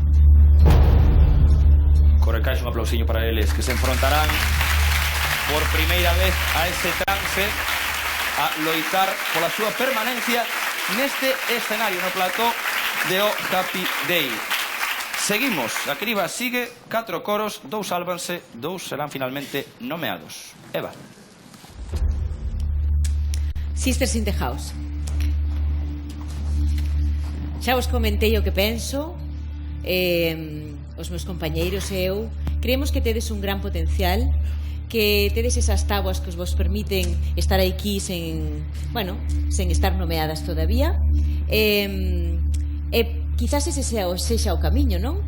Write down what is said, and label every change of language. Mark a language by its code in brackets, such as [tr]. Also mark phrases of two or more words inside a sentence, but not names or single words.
[gl] Coro Encaixe, un aplausiño para eles, que se enfrontarán por primeira vez a ese trance, a loitar pola súa permanencia neste escenario, no plató de O Happy Day. Seguimos, a criba sigue, 4 coros, 2 sálvanse, 2 serán finalmente nomeados. Eva. Sisters in the House. Xa vos comentei o que penso, os meus compañeiros e eu creemos que tedes un gran potencial, que tedes esas tabuas que vos permiten estar aquí sen estar nomeadas todavía, quizás ese sexa o camiño, non?